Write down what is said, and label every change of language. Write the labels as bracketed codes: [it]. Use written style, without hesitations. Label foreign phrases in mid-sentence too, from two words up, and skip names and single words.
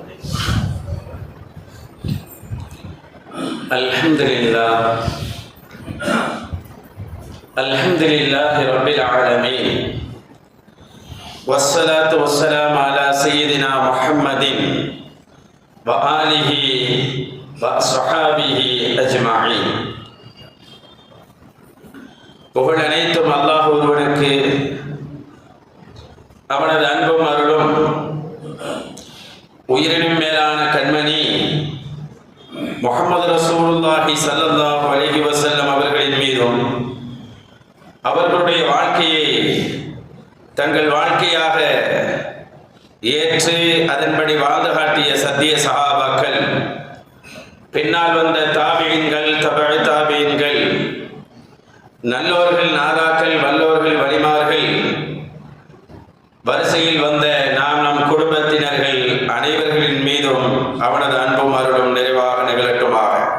[ar] الحمد لله رب العالمين، والصلاة والسلام على سيدنا محمد وآله وصحابه أجمعين. [ta] புகழ் அனைத்தும் அல்லாஹ் ஒருவனுக்கு, அவனது அன்பும் அருளும் உயிரினும் மேலான கண்மணி முஹம்மது ரசூலுல்லாஹி [ar] صلى الله عليه وسلم [ta] அவர்களின் மீதும், அவர்களுடைய வாழ்க்கையை தங்கள் வாழ்க்கையாக ஏற்று அதன்படி வாழ்ந்து காட்டிய சத்திய சஹாபாக்கள், பின்னால் வந்த தாபியீன்கள், தபஅ தாபியீன்கள், நல்லோர்கள், நாதாக்கள், வல்லோர்கள், வலிமார்கள், வரிசையில் வந்த நாம் நம் குடும்பத்தினர்கள் அனைவர்களின் மீதும் அவனது அன்பும் அருளும் நிறைவாக நிகழட்டுமாக.